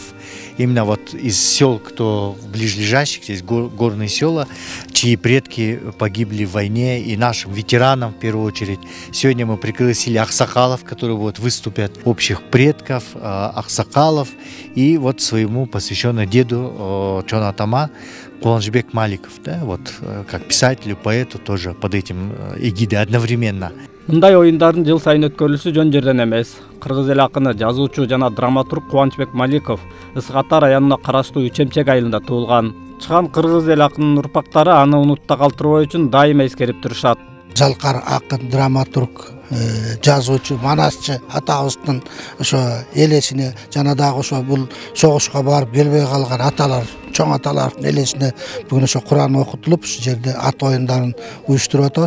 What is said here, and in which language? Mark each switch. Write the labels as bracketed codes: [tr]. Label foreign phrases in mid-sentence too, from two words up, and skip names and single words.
[ru] Именно вот из сел, кто ближайших, здесь горные села, чьи предки погибли в войне, и нашим ветеранам в первую очередь. Сегодня мы пригласили аксакалов, которые вот выступят, общих предков, аксакалов, и вот своему посвященному деду Чона Атама Куланжбек Маликов, да, вот как писателю, поэту тоже под этим эгидой одновременно. [ky] Мындай оюндардын жыл сайын өткөрүлүшү жөн жерден эмес. Кыргыз эл акыны, жазуучу жана драматург Кубанычбек Маликов Ысык Ата районуна караштуу Үчемчек айылында туулган. Чыган кыргыз эл акынын урпактары аны унутта калтырбоо үчүн дайыма эскерип турушат. Жалкар акын, драматург, жазуучу, манасчы атабыздын ошо элесине жана дагы ошо бул согушка барып келбей калган аталар, чоң аталардын элесине бүгүн ошо Куран окутулуп, ушул жерде ат оюндарын уюштуруп атабыз.